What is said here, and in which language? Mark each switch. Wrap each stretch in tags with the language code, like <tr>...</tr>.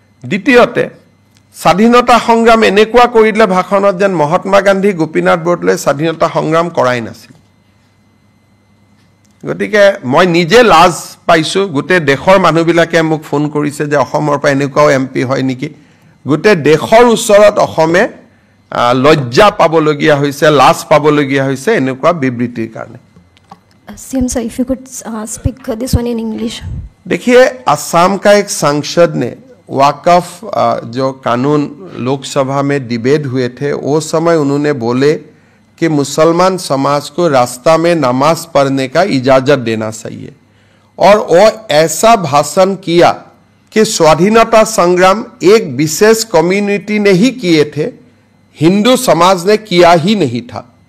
<as>দ্বিতীয়তে স্বাধীনতা সংগ্ৰাম এনেকুৱা কৰিলে ভাষণত যেন মহাত্মা গান্ধী গোপীনাথ বৰদলৈ স্বাধীনতা সংগ্ৰাম কৰাই নাছিল গতিকে মই নিজে লাজ পাইছো গোটে দেশৰ মানুহবিলাকে মোক ফোন কৰিছে যে অসমৰ পৰা এনেকুৱাও এমপি হয় নেকি গোটে দেশৰ ওচৰত অসমে লজ্জা পাবলগীয়া হৈছে লাজ পাবলগীয়া হৈছে এনেকুৱা বিবৃতিৰ কাৰণে</as> <en>CM sir, if you could speak this one in English.</en> <hi>देखिए असम का एक सांसद ने वाकफ जो कानून लोकसभा में डिबेट हुए थे वो समय उन्होंने बोले कि मुसलमान समाज को रास्ता में नमाज पढ़ने का इजाजत देना चाहिए और वो ऐसा भाषण किया कि स्वाधीनता संग्राम एक विशेष कम्युनिटी ने ही किए थे हिंदू समाज ने किया ही नहीं था</hi>